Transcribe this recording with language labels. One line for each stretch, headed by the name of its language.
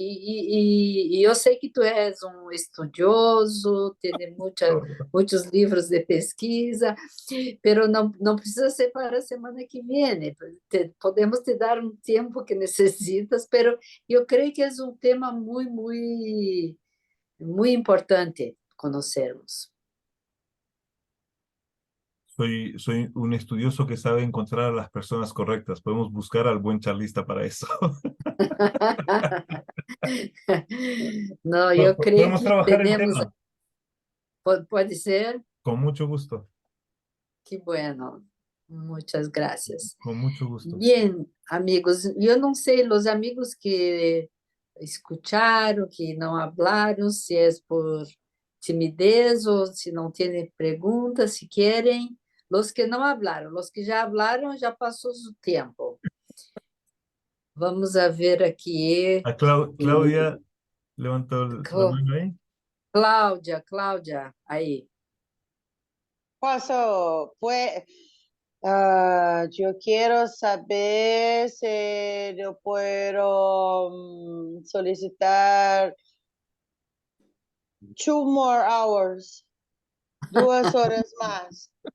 Portuguese: E eu sei que tu és um estudioso, tem muitos livros de pesquisa, pero não precisa ser para a semana que vem, podemos te dar um tempo que necessitas, pero eu creio que é um tema muito, muito, muito importante conhecermos.
Spanish: Soy un estudioso que sabe encontrar a las personas correctas. Podemos buscar al buen charlista para eso. No, yo creo Podemos que trabajar el tenemos... tema. ¿Puede ser? Con mucho gusto. Qué bueno. Muchas gracias. Con mucho gusto. Bien, amigos. Yo no sé, los amigos que escucharon, que no hablaron, si es por timidez o si no tienen preguntas, si quieren.
Portuguese: Los que não hablaram, los que já hablaram, já passou o tempo. Vamos a ver aqui. A Cláudia levantou a mão aí. Cláudia, aí.
Spanish: Pues, yo quiero saber si yo puedo solicitar
English: 2 more hours,
Spanish: 2 horas más.